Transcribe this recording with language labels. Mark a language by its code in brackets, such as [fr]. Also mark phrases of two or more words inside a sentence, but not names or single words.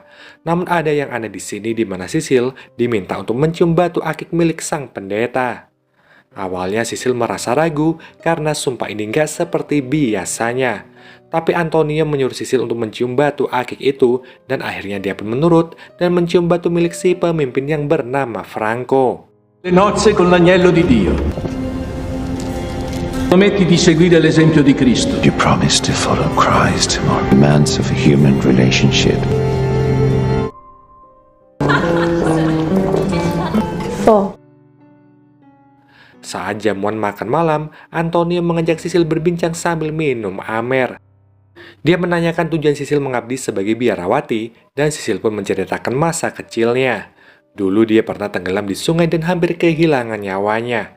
[id] Namun ada yang aneh di sini di mana Sisil diminta untuk mencium batu akik milik sang pendeta. Awalnya Sisil merasa ragu karena sumpah ini nggak seperti biasanya. Tapi Antonio menyuruh Sisil untuk mencium batu akik itu dan akhirnya dia pun menurut dan mencium batu milik si pemimpin yang bernama Franco. [it] Le nozze con l'agnello di Dio. Prometti di seguire l'esempio di Cristo. [en] You promise to follow Christ or demands of a human relationship. [id] Saat jamuan makan malam, Antonio mengajak Sisil berbincang sambil minum amer. Dia menanyakan tujuan Sisil mengabdi sebagai biarawati, dan Sisil pun menceritakan masa kecilnya. Dulu dia pernah tenggelam di sungai dan hampir kehilangan nyawanya.